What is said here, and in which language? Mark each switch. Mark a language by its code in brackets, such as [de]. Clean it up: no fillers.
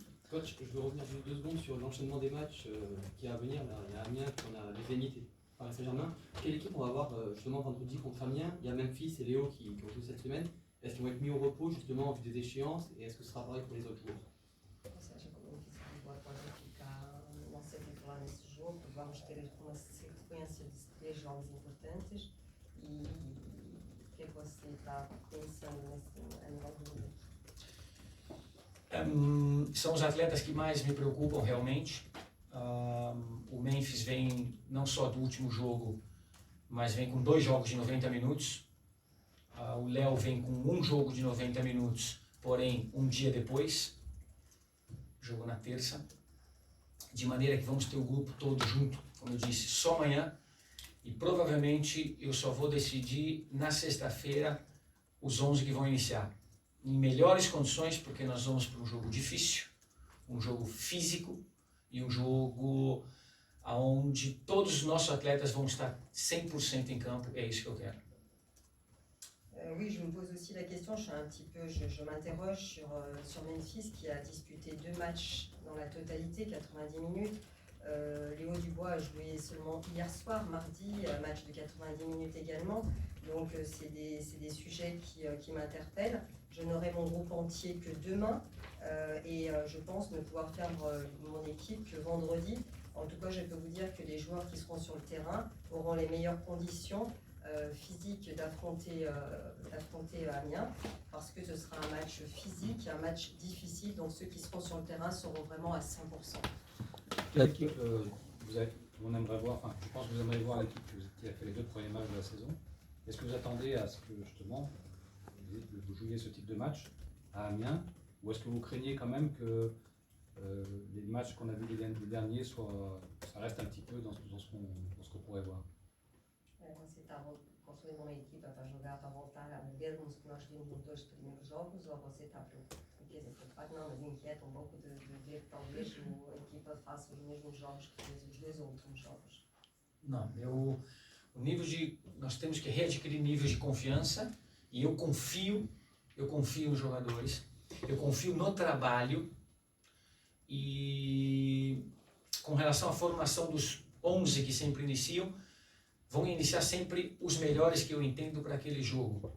[fr] Coach, je veux revenir juste 2 secondes sur l'enchaînement des matchs qui est à venir. Là, il y a Amiens, puis on a les Zénith et Paris Saint-Germain. Quelle équipe on va avoir justement vendredi contre Amiens? Il y a Memphis et Léo qui ont joué cette semaine. Est-ce qu'ils vont être mis au repos justement en vue des échéances? Et est-ce que ce sera pareil pour les autres joueurs? [pt] Ou seja, como que se pode ficar não sei titular nesse jogo, vamos ter uma sequência de 3 jogos importantes e o que você está pensando nesse nível do jogo? São os atletas que mais me preocupam realmente. O Memphis vem não só do último jogo, mas vem com 2 jogos de 90 minutos. O Léo vem com 1 jogo de 90 minutos, porém um dia depois, jogo na terça, de maneira que vamos ter o grupo todo junto, como eu disse, só amanhã, e provavelmente eu só vou decidir na sexta-feira os 11 que vão iniciar. Em melhores condições, porque nós vamos para um jogo difícil, um jogo físico e um jogo onde todos os nossos atletas vão estar 100% em campo. É isso que eu quero. [fr] Oui, je me pose aussi la question, je m'interroge sur Memphis qui a disputé 2 matchs dans la totalité, 90 minutes. Léo Dubois a joué seulement hier soir, mardi, match de 90 minutes également. Donc c'est des sujets qui m'interpellent. Je n'aurai mon groupe entier que demain et je pense ne pouvoir faire mon équipe que vendredi. En tout cas, je peux vous dire que les joueurs qui seront sur le terrain auront les meilleures conditions physiques d'affronter Amiens, parce que ce sera un match physique, un match difficile, donc ceux qui seront sur le terrain seront vraiment à 100%. Quelle équipe on aimerait voir, enfin, je pense que vous aimeriez voir l'équipe qui a fait les 2 premiers matchs de la saison. Est-ce que vous attendez à ce que justement vous jouiez ce type de match à Amiens, ou est-ce que vous craignez quand même que les matchs qu'on a vus les derniers ça reste un petit peu dans ce qu'on pourrait voir? [pt] Você está construindo uma equipa para jogar, para voltar a ver como nós vimos nos 2 primeiros jogos, ou você está preocupado? Não, mas inquieta um pouco de ver que talvez a equipa faça os mesmos jogos que fez os 2 últimos jogos. Não, nós temos que readquirir níveis de confiança, e eu confio nos jogadores, eu confio no trabalho, e com relação à formação dos 11 que sempre iniciam, vão iniciar sempre os melhores que eu entendo para aquele jogo.